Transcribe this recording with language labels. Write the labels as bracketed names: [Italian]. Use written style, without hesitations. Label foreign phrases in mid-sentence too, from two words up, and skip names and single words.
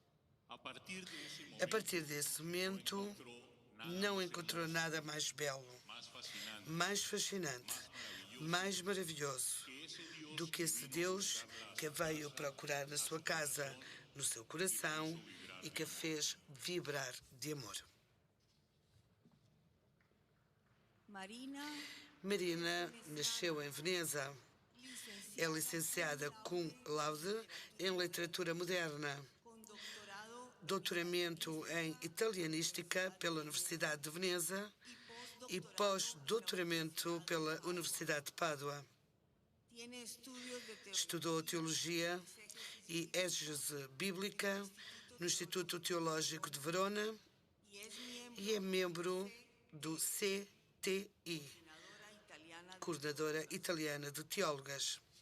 [Portuguese] A partir desse momento, não encontrou nada mais belo, mais fascinante, mais maravilhoso do que esse Deus que a veio procurar na sua casa, no seu coração, e que a fez vibrar de amor. Marina nasceu em Veneza. É licenciada [Latin] cum laude [Portuguese] em literatura moderna, doutoramento em italianística pela Universidade de Veneza e pós-doutoramento pela Universidade de Pádua. Estudou teologia e exégese bíblica no Instituto Teológico de Verona e é membro do CTI, Coordenadora Italiana de Teólogas.